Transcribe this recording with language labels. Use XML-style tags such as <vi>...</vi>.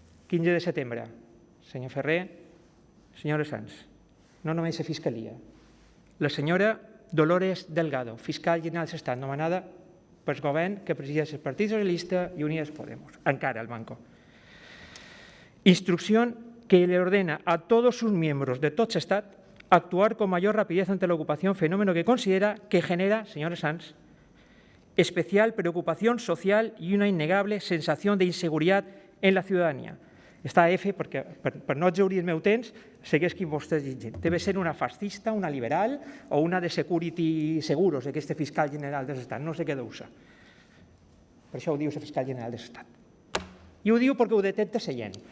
<ca>15 de setembre, senyor Ferrer, senyora Sans, no només la Fiscalia, la senyora Dolores Delgado, fiscal general de l'Estat, nomenada pel govern que presideix el Partit Socialista i Unidas Podemos, encara el banco.</ca> <es>Instrucción que le ordena a todos sus miembros de todo Estado actuar con mayor rapidez ante la ocupación, fenómeno que considera que genera, señora Sans, especial preocupación social y una innegable sensación de inseguridad en la ciudadanía.</es> <ca>Està a F perquè, per no exhaurir el meu temps, segueix qui vostès llegint. Deve ser una fascista, una liberal o una de Security Seguros, aquest fiscal general de l'Estat. No sé què deu ser. Per això ho diu el fiscal general de l'Estat. I ho diu perquè ho detecta la gent.</ca>